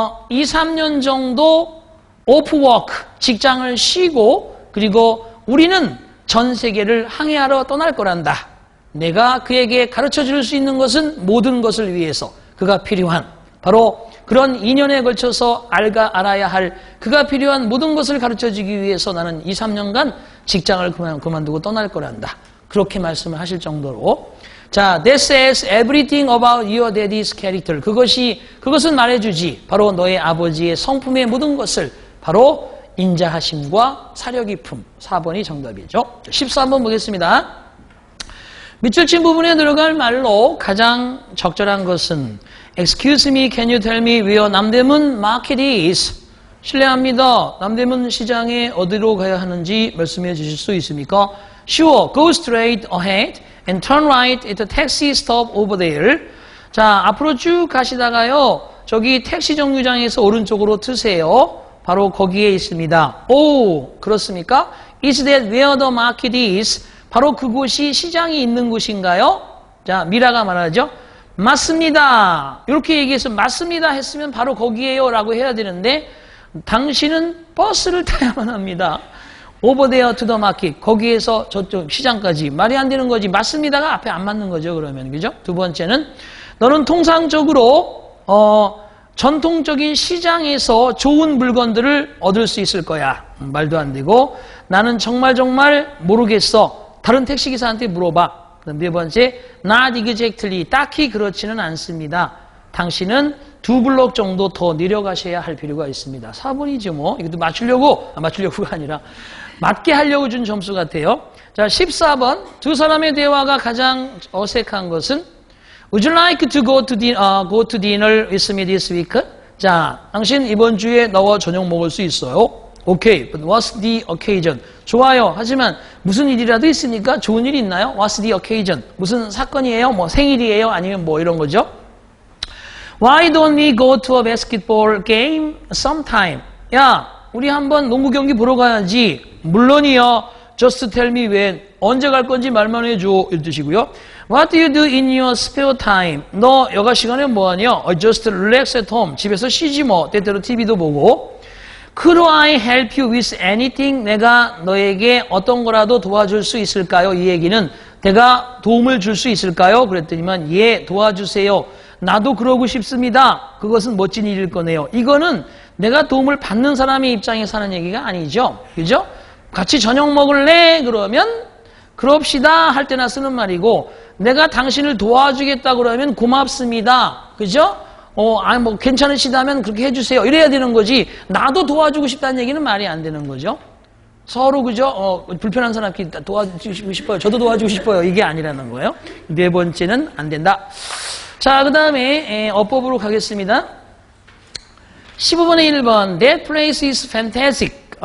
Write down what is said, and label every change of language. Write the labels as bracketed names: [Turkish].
[Korean] 2, 3년 정도 오프워크, 직장을 쉬고 그리고 우리는 전 세계를 항해하러 떠날 거란다. 내가 그에게 가르쳐 줄 수 있는 것은 모든 것을 위해서 그가 필요한 바로 그런 2년에 걸쳐서 알아야 할 그가 필요한 모든 것을 가르쳐 주기 위해서 나는 2, 3년간 직장을 그만두고 떠날 거란다. 그렇게 말씀을 하실 정도로 [English] 자, that says everything about your daddy's character. [Korean] 그것은 말해주지. 바로 너의 아버지의 성품의 모든 것을 바로 인자하심과 사려깊음. 4번이 정답이죠. 14번 보겠습니다. 밑줄 친 부분에 들어갈 말로 가장 적절한 것은 [English] Excuse me, can you tell me where 남대문 market is? [Korean] 실례합니다. 남대문 시장에 어디로 가야 하는지 말씀해 주실 수 있습니까? [English] Sure, go straight ahead and turn right at the taxi stop over there. [Korean] 자, 앞으로 쭉 가시다가요. 저기 택시 정류장에서 오른쪽으로 트세요. 바로 거기에 있습니다. 오, 그렇습니까? [English] Is that where the market is? [Korean] 바로 그곳이 시장이 있는 곳인가요? 자, 미라가 말하죠. 맞습니다. 이렇게 얘기해서 맞습니다 했으면 바로 거기에요 라고 해야 되는데 당신은 버스를 타야만 합니다. [English] Over there to the market. [Korean] 거기에서 저쪽 시장까지. 말이 안 되는 거지. 맞습니다가 앞에 안 맞는 거죠. 그러면. 그죠? 두 번째는 너는 통상적으로 전통적인 시장에서 좋은 물건들을 얻을 수 있을 거야. 말도 안 되고 나는 정말 모르겠어. 다른 택시기사한테 물어봐. 그다음 네 번째, [English] not exactly. [Korean] 딱히 그렇지는 않습니다. 당신은 2블록 정도 더 내려가셔야 할 필요가 있습니다. 4번이죠 뭐. 이것도 맞추려고가 아니라 맞게 하려고 준 점수 같아요. 자, 14번. 두 사람의 대화가 가장 어색한 것은 [English] Would you like to go to dinner with me this week? [Korean] 자, 당신 이번 주에 나와 저녁 먹을 수 있어요? [English] Okay, but what's the occasion? [Korean] 좋아요. 하지만 무슨 일이라도 있습니까? 좋은 일이 있나요? [English] What's the occasion? [Korean] 무슨 사건이에요? 뭐 생일이에요? 아니면 뭐 이런 거죠? [English] Why don't we go to a basketball game sometime? [Korean] 야, 우리 한번 농구 경기 보러 가야지. 물론이요. [English] Just tell me when. [Korean] 언제 갈 건지 말만 해줘. 이 뜻이고요. [English] What do you do in your spare time? [Korean] 너 여가 시간에 뭐 하냐? [English] Just relax at home. [Korean] 집에서 쉬지 뭐. 때때로 TV도 보고. [English] Could I help you with anything? [Korean] 내가 너에게 어떤 거라도 도와줄 수 있을까요? 이 얘기는 내가 도움을 줄 수 있을까요? 그랬더니만 예, 도와주세요. 나도 그러고 싶습니다. 그것은 멋진 일일 거네요. 이거는 내가 도움을 받는 사람의 입장에서 하는 얘기가 아니죠. 그죠? 같이 저녁 먹을래? 그러면 그럽시다 할 때나 쓰는 말이고 내가 당신을 도와주겠다 그러면 고맙습니다. 그죠? 뭐 괜찮으시다면 그렇게 해주세요. 이래야 되는 거지. 나도 도와주고 싶다는 얘기는 말이 안 되는 거죠. 서로 그죠? 불편한 사람끼리 도와주고 싶어요. 저도 도와주고 싶어요. 이게 아니라는 거예요. 네 번째는 안 된다. 자, 그 다음에 어법으로 가겠습니다. 15번에 1번 [English] That place is fantastic.